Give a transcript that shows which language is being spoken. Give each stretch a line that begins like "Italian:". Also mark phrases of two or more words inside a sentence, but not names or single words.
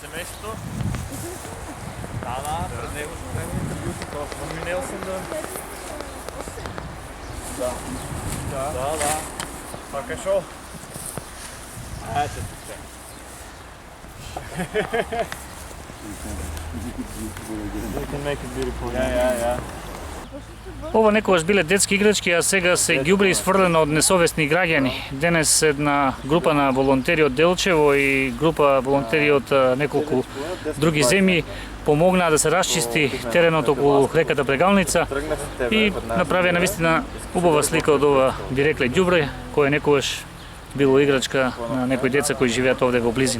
Bulgarian: семейството? Да, пред него ще вземе интервю просто. Минал съм да. Пак е шоу. Че се.
English: You can make it beautiful. Yeah.
Macedonian: Ова некогаш биле детски играчки, а сега се ѓубри изфрлено од несовесни граѓани. Денес една група на волонтери од Делчево и група волонтери од неколку други земји помогнаа да се расчисти теренот околу реката Прегалница и направија навистина убава слика од ова, би рекле, ѓубре, кое некогаш било играчка на некои деца кои живеат овде во близина.